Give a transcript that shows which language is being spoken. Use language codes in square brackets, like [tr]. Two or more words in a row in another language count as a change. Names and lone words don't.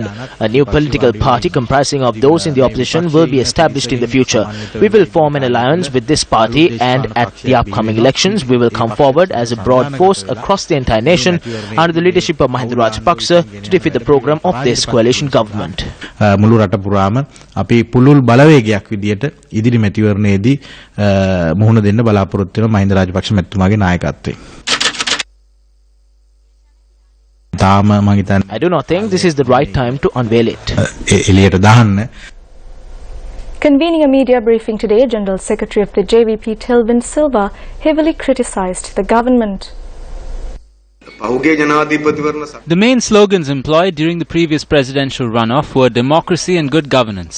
[en] A new political party comprising of those in the opposition will be established in the future. We will form an alliance with this party, and at the upcoming elections we will come forward as a broad force across the entire nation under the leadership of Mahinda Rajapaksa to defeat the program of this coalition government. [si] මුළු රට පුරාම අපි පුළුල් බලවේගයක් විදියට ඉදිරි මැතිවරණයේදී මුහුණ දෙන්න බලාපොරොත්තු වෙන මහින්ද රාජපක්ෂ මැතිතුමාගේ නායකත්වයෙන්. තාම මම හිතන්නේ [en] I do not think this is the right time to unveil it. [si] එළියට දාන්න. [en] Convening a media briefing today, General Secretary of the JVP Tilvin Silva heavily criticized the government. The main slogans employed during the previous presidential runoff were democracy and good governance.